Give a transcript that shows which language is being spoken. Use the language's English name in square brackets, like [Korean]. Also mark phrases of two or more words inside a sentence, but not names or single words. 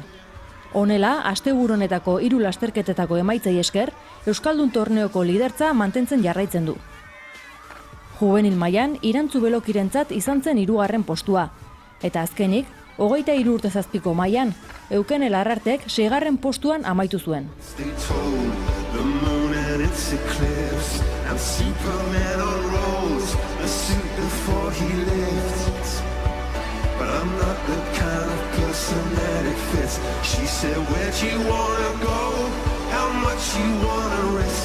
[Basque] Honela, asteburu honetako 3 lasterketetako emaitzei esker, Euskaldun torneoko lidertza mantentzen jarraitzen du. Juvenil mailan Irantzu Belokirentzat izan zen 3. postua, eta azkenik, 23 urtezazpiko mailan, Eukene Larrartek 6. postuan amaitu zuen. [English] She said, where'd you wanna go? How much you wanna risk?